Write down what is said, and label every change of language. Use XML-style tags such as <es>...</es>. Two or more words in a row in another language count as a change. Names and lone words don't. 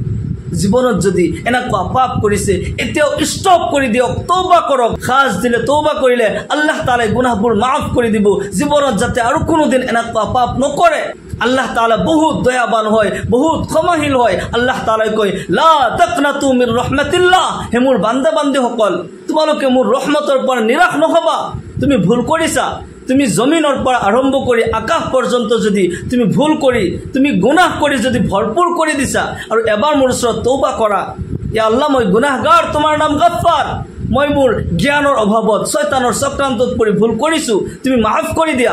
<as>জীৱনত যদি এনেকুৱা পাপ কৰিছে, এতিয়াও ষ্টপ কৰি দিয়ক, তওবা কৰক। খাজ দিলে, তওবা কৰিলে</as> <ar>الله تعالى</ar> <as>গুনাহবোৰ মাফ কৰি দিব, জীৱনত যাতে আৰু কোনোদিন এনেকুৱা পাপ নকৰে।</as> <ar>الله تعالى</ar> <as>বহুত দয়াবান হয়, বহুত ক্ষমাশীল হয়।</as> <ar>الله تعالى</ar> <as>কয়,</as> <ar>لا تقنطوا من رحمة الله.</ar> <as>হে মোৰ বান্দা বান্দীসকল, তোমালোকে মোৰ ৰহমতৰ পৰা নিৰাশ নহবা। তুমি ভুল কৰিছা, তুমি জমিনৰ পৰা আৰম্ভ কৰি আকাশ পৰ্যন্ত যদি তুমি ভুল কৰি, তুমি গুনাহ কৰি যদি ভৰপূৰ কৰি দিছা আৰু এবাৰ মোৰ ওচৰত তওবা কৰা,</as> <ar>يا الله,</ar> <as>মই গুনাহগাৰ, তোমাৰ নাম গফফাৰ, মই মোৰ জ্ঞানৰ অভাৱত শয়তানৰ চক্ৰান্তত পৰি ভুল কৰিছোঁ, তুমি মাফ কৰি দিয়া।</as>